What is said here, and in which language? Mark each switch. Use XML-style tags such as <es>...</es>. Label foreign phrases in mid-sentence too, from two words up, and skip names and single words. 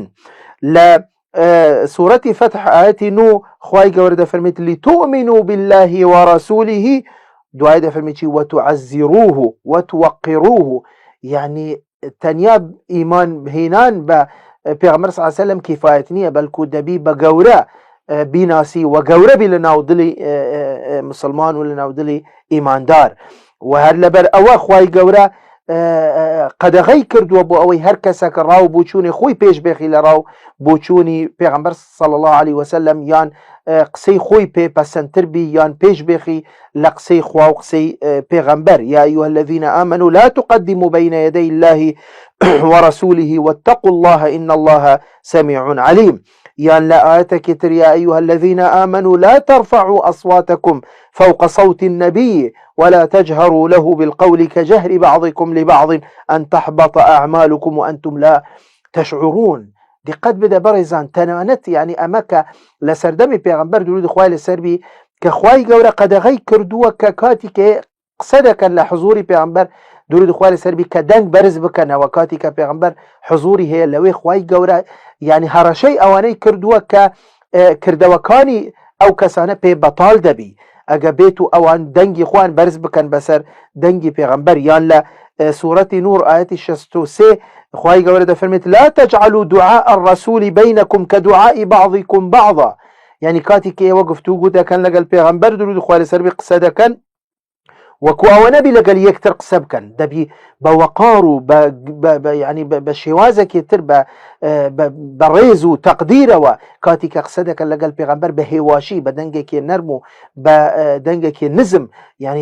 <ckb>لە سوورەتی فتح ئاەتی 9 خوای گەورە دەفەرمێت</ckb> <ar>لتؤمنوا بالله ورسوله،</ar> <ckb>دوای دەفەرمێت چی؟</ckb> <ar>وتعزروه وتوقروه،</ar> <ckb>یعنی تەنیا ئیمان هێنان بە پێغەمبەر</ckb> <ar>صلی الله علیه وسلم</ar> <ckb>کیفایەت نییە، بەلکو دەبی بە گەورە بیناسی و گەورەبی لە ناودڵی مسلمان و لە ناودڵی ئیماندار. و هەر لەبەر ئەوە خوای گەورە قەدەغەی کردووە بۆ ئەوەی هەر کەسێک ڕاو بۆچوونی خۆی پێشبێخی لە ڕاو بۆچوونی پێغەمبەر</ckb> <ar>صلی الله عليه وسلم،</ar> <ckb>یان قسەی خۆی پێپەسەندتر بی، یان پێشبێخی لە قسەی خوا و قسەی پێغەمبەر.</ckb> <ar>یا ئەیها الذین آمنوا لا تقدموا بين يدي الله ورسوله واتقوا الله إن الله سميع عليم. يان لا آياتك يا أيها الذين آمنوا لا ترفعوا أصواتكم فوق صوت النبي ولا تجهروا له بالقول كجهر بعضكم لبعض أن تحبط أعمالكم وأنتم لا تشعرون.</ar> <ckb>دقت بده بەڕێزان تەنانەت یعنی ئەمە کە لە سەردەمی پێغەمبەر درود خوای لەسەر بی کە خوای گەورە قەدەغەی کردووە کە کاتی کە قسە دەکەن لە حضوری پێغەمبەر درود خوای لەسەر بی کە دەنگ بەرز بکەنەوە کاتی کە پێغەمبەر حضوری هەیە لەوێ خوای گەورە یعنی هەڕەشەی ئەوانەی کردووە کە کردەوەکانی ئەو کەسانە پێ بەتاڵ دەبی ئەگە بێت و ئەوان دەنگی خوان بەرز بکەن بەسەر دەنگی پێغەمبەر یان لە سورەتی نور ئاەتی 63 خوای گەورە دەفەرمێت</ckb> <ar>لا تجعلوا دعاء الرسول بينكم كدعاء بعضكم بعضا</ar> <ckb>یعنی کاتی کە ئێوە گفتوگو دەکەن لەگەڵ پێغەمبەر درود خوای لەسەر بی قسە دەکەن وەکو ئەوە نەبی لەگەڵ یەکتر قسە بکەن دەبی بە وەقار و ینی بە شێوازێکی تر بە ڕێز و تەقدیرەوە کاتی کە قسە دەکەن لەگەڵ پێغەمبەر بە هێواشی بە دەنگێکی نەرم و بە دەنگێکی نزم ینی</ckb>